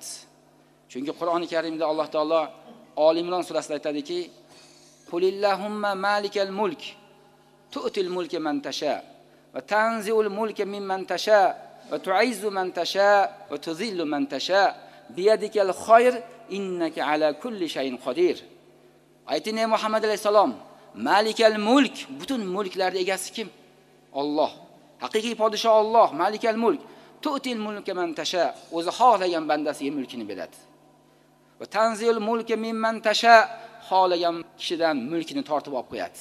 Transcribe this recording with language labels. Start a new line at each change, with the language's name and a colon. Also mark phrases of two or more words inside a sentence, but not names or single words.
Uzbek: Chunki Qur'oni Karimda Alloh taolo Ol Imron surasida aytadiki,
Arabic: قل اللهم مالك الملك تؤتي الملك من تشاء وتنزع الملك ممن تشاء وتعز من تشاء وتذل من تشاء بيدك الخير إنك على كل شيء قدير.
Uzbek: Ayting ey Muhammad alayhisalom,
Arabic: مالك الملك,
Uzbek: butun mulklarning egasi kim? Alloh. Haqiqiy podsho Alloh,
Arabic: مالك الملك. تؤتي الملك من تشاء,
Uzbek: o'zi xohlagan bandasiga mulkini beradi.
Arabic: وتنزع الملك ممن تشاء,
Uzbek: xohlagan kishidan mulkini tortib olib qo'yadi.